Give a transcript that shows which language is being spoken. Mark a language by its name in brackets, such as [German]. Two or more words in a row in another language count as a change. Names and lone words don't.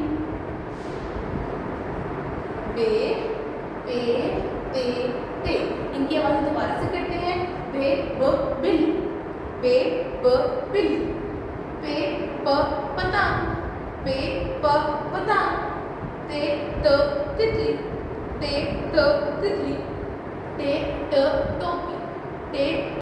[Hindi] बे, पे, ते। इनकी आवाज़ दोबारा से करते हैं। बे, ब, बिल्ली। बे, ब, बिल्ली। पे, प, पतंग। पे, प, पतंग। ते, त, तितली। ते, त, तितली। ते, ट, टोपी। ते